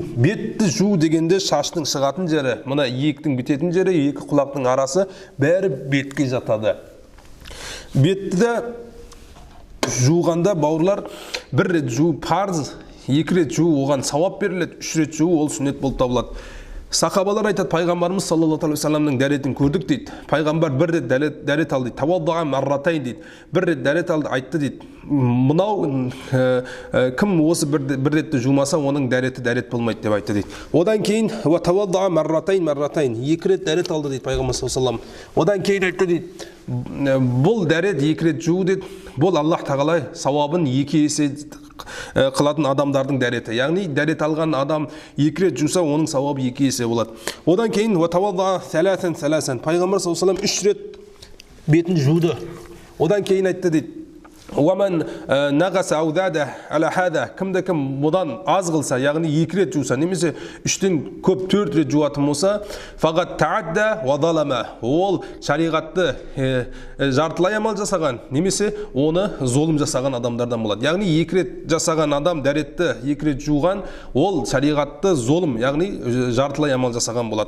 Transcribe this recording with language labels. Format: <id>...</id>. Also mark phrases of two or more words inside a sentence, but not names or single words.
<kk>Бетті жу дегенде шаштың шығатын жері, мына иектің бітетін жері, екі құлақтың арасы бәрі бетке жатады. Бетті жуғанда, бауырлар, бір рет жу парыз, 2 рет жу оған сауап беріледі, 3 рет жу ол сүннет болып табылады. Сахабалар айтады, пайғамбарымыз</kk> <ar>صلى الله عليه وسلم</ar> <kk>дәретін көрдік дейді. Пайғамбар бір рет дәрет алды дейді.</kk> <ar>توضأ مرتين</ar> <kk>дейді. Бір рет дәрет алды, айтты дейді. Мынау кім осы бір ретті жумаса, оның дәреті дәрет болмайды деп айтты дейді. Одан кейін</kk> <ar>وتوضأ مرتين</ar> <kk>2 рет дәрет алды дейді пайғамбар</kk> <ar>صلى الله عليه وسلم.</ar> <kk>Одан кейін айтты дейді. Бұл дәрет 2 рет жуу дейді. Бұл Аллах тағала сауабын 2 есе қылатын адамдардың дәреті. Яғни дәрет алған адам 2 рет жуса, оның сауабы 2 есе болады. Одан кейін</kk> <ar>وتوضأ ثلاثا</ar> <kk>пайғамбар</kk> <ar>صلى الله عليه وسلم</ar> <kk>3 рет бетін жуды. Одан кейін айтты дейді.</kk> <ar>ومن نقص أو زاد على هذا,</ar> <kk>кім бұдан аз қылса, яғни 2 рет жуса, немесе 3-тен көп 4 рет жуатын болса,</kk> <ar>فقد تعدى وظلم,</ar> <kk>ол шариғатты жартылай амал жасаған, немесе оны золым жасаған адамдардан болады. Яғни 2 рет жасаған адам дәретті 2 рет жуған, ол шариғатты золым, яғни жартылай амал жасаған болады.</kk>